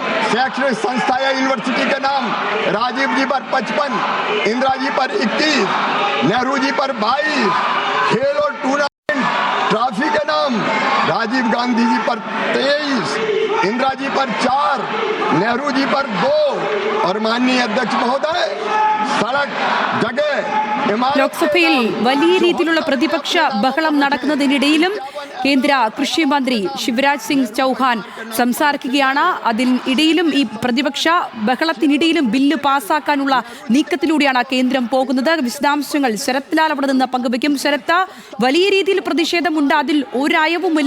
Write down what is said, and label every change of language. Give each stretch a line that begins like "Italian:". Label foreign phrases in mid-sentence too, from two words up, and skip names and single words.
Hindi: शैक्षणिक संस्था या यूनिवर्सिटी के नाम राजीव जी पर 55, इंदिरा जी पर 21, नेहरू जी पर 22, खेल और टूर्नामेंट ट्रॉफी के नाम राजीव गांधी जी पर 23, इंदिरा जी पर 4, नेहरू जी पर 2। और माननीय अध्यक्ष महोदय, सड़क जगह
Malayalam: ലോക്സഭയിൽ വലിയ രീതിയിലുള്ള പ്രതിപക്ഷ ബഹളം നടക്കുന്നതിനിടയിലും കേന്ദ്ര കൃഷി മന്ത്രി ശിവരാജ് സിംഗ് ചൗഹാൻ സംസാരിക്കുകയാണ്. അതിനിടയിലും ഈ പ്രതിപക്ഷ ബഹളത്തിനിടയിലും ബില്ല് പാസ്സാക്കാനുള്ള നീക്കത്തിലൂടെയാണ് കേന്ദ്രം പോകുന്നത്. വിശദാംശങ്ങൾ ശരത് ലാൽ അവിടെ നിന്ന് പങ്കുവയ്ക്കും. ശരത്ത്, വലിയ രീതിയിൽ പ്രതിഷേധമുണ്ട്, അതിൽ ഒരയവുമില്ല.